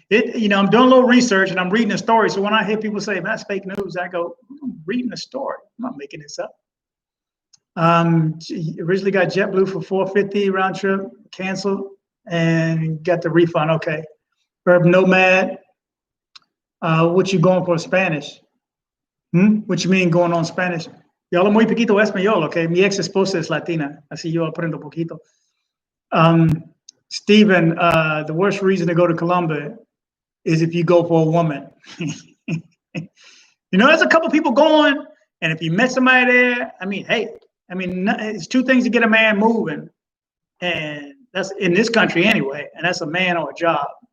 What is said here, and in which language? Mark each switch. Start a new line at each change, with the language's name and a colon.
English: I'm doing a little research and I'm reading a story. So when I hear people say that's fake news, I go, I'm reading a story. I'm not making this up. Originally got JetBlue for $450 round trip, canceled, and got the refund. Okay. Urban Nomad. What you going for Spanish? What you mean going on Spanish?
Spanish: Yo hablo muy poquito español, okay? Mi ex esposa es latina, así yo aprendo poquito.
English: Stephen, the worst reason to go to Colombia is if you go for a woman. There's a couple people going, and if you met somebody there, it's two things to get a man moving, and that's in this country anyway, and that's a man or a job.